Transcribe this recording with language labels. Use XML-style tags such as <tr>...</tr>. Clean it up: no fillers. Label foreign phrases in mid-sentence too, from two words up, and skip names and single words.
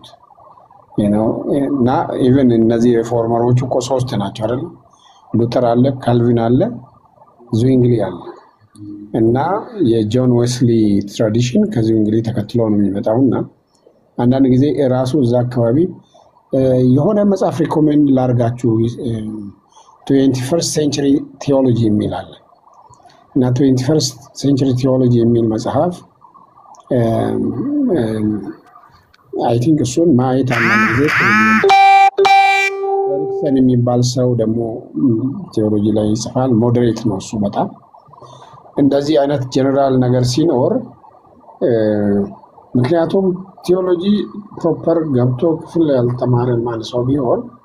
<am>እና ኢቨን እነዚህ ሪፎርመሮች እኮ ሶስት ናቸው አይደል? ሉተር አለ፣ ካልቪን አለ፣ ዙዊንግሊ አለ እና የጆን ዌስሊ ትራዲሽን ከዙዊንግሊ ተከትሎ ነው የሚመጣውና አንዳንድ ጊዜ ራሱ እዛ አካባቢ የሆነ መጽሐፍ ሪኮሜንድ ላርጋችሁ</am> <en>21st century theology</en> <am>የሚል አለ እና</am> <en>21st century theology</en> <am>የሚል መጽሐፍ</am> <en>I think</en> <am>እሱን ማየት አንዳንድ ጊዜ ኤሪክሰን የሚባል ሰው ደግሞ ቴዎሎጂ ላይ ይጽፋል። ሞዴሬት ነው እሱ በጣም እንደዚህ አይነት ጀነራል ነገር ሲኖር ምክንያቱም</am> <en>theology proper</en> <am>ገብቶ ክፍል ያልተማረ ማለት ሰው ቢሆን</am>